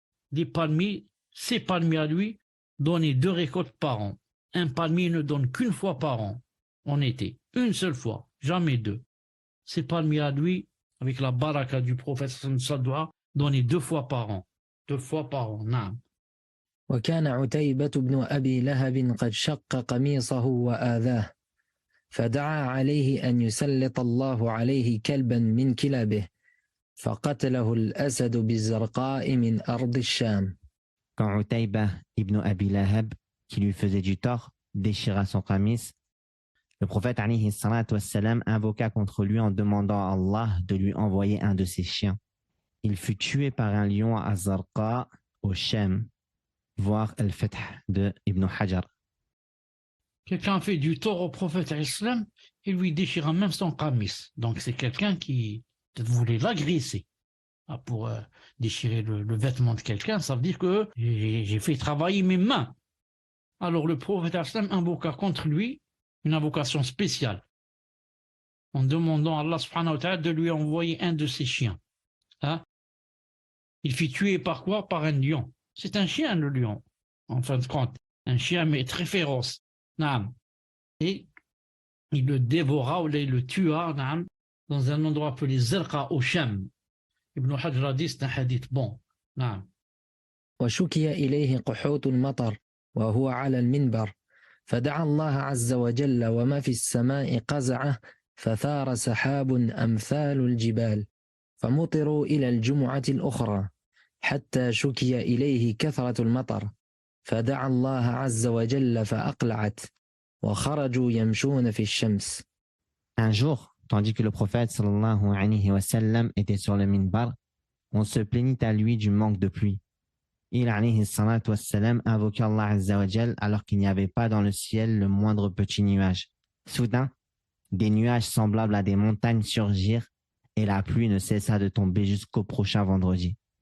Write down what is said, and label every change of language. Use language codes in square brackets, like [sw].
[fr] Ces palmiers à lui donnaient 2 récoltes par an. Un palmier ne donne qu'une fois par an, en été. Une seule fois, jamais 2. Ces palmiers à lui, avec la baraka du prophète, ça doit donner 2 fois par an. 2 fois par an, naam. [ar] وكان عتيبة بن أبي لهب قد شق قميصه وآذاه فدعا عليه أن يسلط الله عليه كلبا من كلابه فقتله الأسد بالزرقاء من أرض الشام. [fr] Quand Utayba ibn Abi Lahab, qui lui faisait du tort, déchira son qamis, le prophète alayhi salatu wassalam invoqua contre lui en demandant à Allah de lui envoyer un de ses chiens. Il fut tué par un lion à Zarqa, au Shem, voir Al-Fath de Ibn Hajar. Quelqu'un fait du tort au prophète islam et lui déchira même son qamis. Donc c'est quelqu'un qui voulait l'agresser. Pour déchirer le vêtement de quelqu'un, ça veut dire que j'ai fait travailler mes mains. Alors le prophète islam invoqua contre lui une invocation spéciale en demandant à Allah subhanahu wa ta'ala de lui envoyer un de ses chiens. Il fut tué par quoi? Par un lion. C'est un chien, le lion, en fin de compte. Un chien, mais très féroce. Naam. Et il le dévora ou il le tua naam, dans un endroit appelé Zerqa au Sham. Ibn Hajar a dit, c'est un hadith bon. [ar] Naam. وشكي إليه قحوط المطر وهو على المنبر فدعا الله عز وجل وما في السماء قزعه فثار سحاب أمثال الجبال فمطروا إلى الجمعة الأخرى حتى شكي إليه كثرة المطر فدعا الله عز وجل فأقلعت وخرجوا يمشون في الشمس. [fr] Un jour, tandis que le prophète sallallahu alayhi wa sallam était sur le minbar, on se plaignit à lui du manque de pluie. Il alayhi salatu wa sallam invoqua Allah azza wa jal alors qu'il n'y avait pas dans le ciel le moindre petit nuage. Soudain, des nuages semblables à des montagnes surgirent et la pluie ne cessa de tomber jusqu'au prochain vendredi.